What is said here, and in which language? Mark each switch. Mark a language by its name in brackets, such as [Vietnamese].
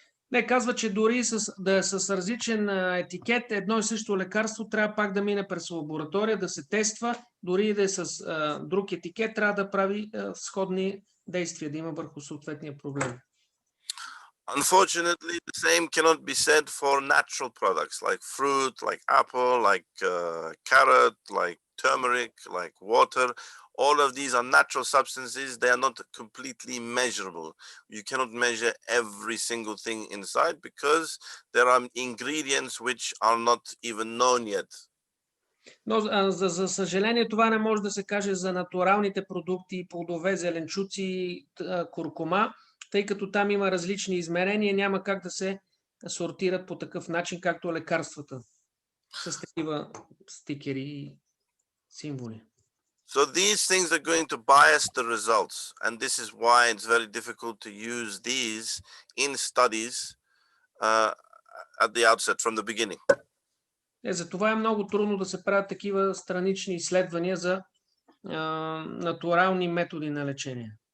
[Bulgarian] Не, казва, че дори да е с различен етикет, едно и също лекарство трябва пак да мине през лаборатория, да се тества, дори да е с друг етикет, трябва да прави сходни действия, да има върху съответния проблем. [English] Unfortunately, the same cannot be said for natural products like fruit, like apple, like carrot, like turmeric, like water. All of these are natural substances. They are not completely measurable. You cannot measure every single thing inside because there are ingredients which are not even known yet. [Bulgarian] Но за съжаление това не може да се каже за натуралните продукти, плодове, зеленчуци, куркума, тъй като там има различни измерения, няма как да се сортират по такъв начин, както лекарствата, с такива стикери и символи. [English] So these things are going to bias the results, and this is why it's very difficult to use these in studies at the outset, from the beginning. [Bulgarian] Затова е много трудно да се правят такива странични изследвания за натурални методи на лечение.